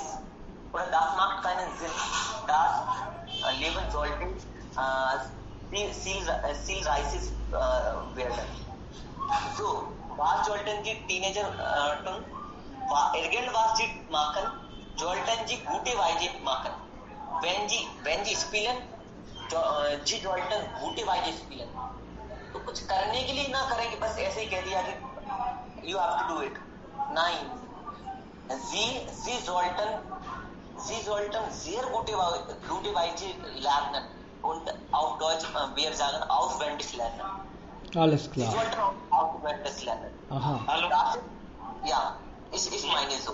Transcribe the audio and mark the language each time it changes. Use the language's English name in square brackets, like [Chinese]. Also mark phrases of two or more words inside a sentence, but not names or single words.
[German] Oder das macht keinen Sinn. Das Leben sollte zielreich werden. So, was sollten die Teenager tun? Irgendwas sie machen, sollten sie gute Weise machen. Wenn sie spielen, sie sollten gute Weise spielen. [Hindi] तो कुछ करने के लिए ना करेंगे, बस ऐसे ही कह दिया कि [English] you have to do it. [German] Nein. Sie sollten sehr gute Weise lernen und auf Deutsch wir sagen auswendig lernen. Alles klar. Sie sollten auswendig lernen. Aha. Hallo? Ich meine so.